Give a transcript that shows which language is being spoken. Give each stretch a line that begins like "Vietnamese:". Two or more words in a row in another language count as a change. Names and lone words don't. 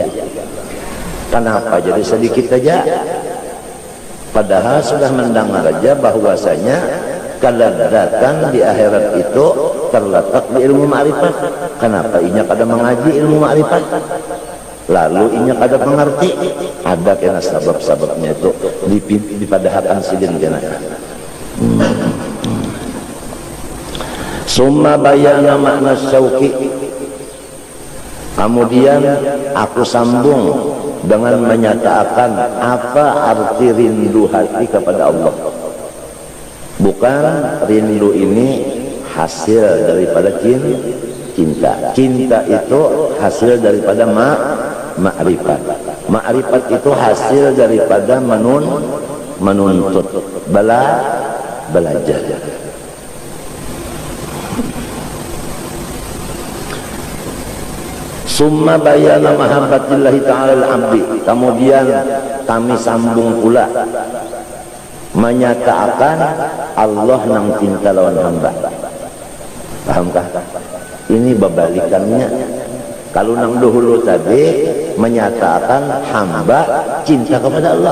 Indonesian: Kenapa jadi sedikit saja? Padahal sudah mendengar aja bahwasanya keledatan di akhirat itu terletak di ilmu ma'rifat.
Banjar: Kenapa inya kada mengaji ilmu ma'rifat? Lalu inya kada mengerti. Ada kena sebab-sebabnya itu di padahakan sidin kena.
Arabic: ثم بيان معنى شوقي.
Indonesian: Kemudian aku sambung dengan menyatakan apa arti rindu hati kepada Allah. Bukan rindu ini hasil daripada cinta. Cinta itu hasil daripada ma'rifat. Ma'rifat itu hasil daripada menuntut, belajar.
Arabic: ثم بيان محبة الله تعالى العبد.
Banjar: Kemudian kami sambung pula menyatakan Allah nang cinta lawan hamba. Pahamkah? Ini berbalikannya. Kalau nang dahulu tadi menyatakan hamba cinta kepada Allah.